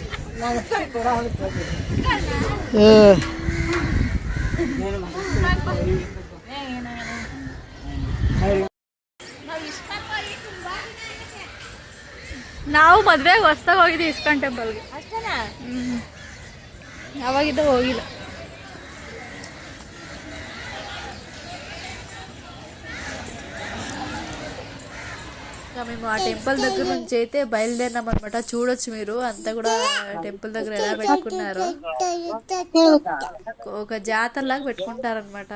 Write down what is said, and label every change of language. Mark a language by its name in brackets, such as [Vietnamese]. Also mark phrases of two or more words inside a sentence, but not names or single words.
[Kannada] ನಾವು ಮದುವೆಗೆ ಹೊಸ್ದಾಗ ಹೋಗಿದ್ದೀವಿ ಇಸ್ಕಾನ್ ಟೆಂಪಲ್ಗೆ. ಅಷ್ಟೇನಾ? ಯಾವಾಗಿದ್ದ ಹೋಗಿಲ್ಲ. [Telugu] మేము ఆ టెంపుల్ దగ్గర నుంచి అయితే బయలుదేరినాం అనమాట. చూడొచ్చు మీరు అంతా కూడా టెంపుల్ దగ్గర ఎలా పెట్టుకున్నారు. ఒక జాతరలాగా పెట్టుకుంటారనమాట.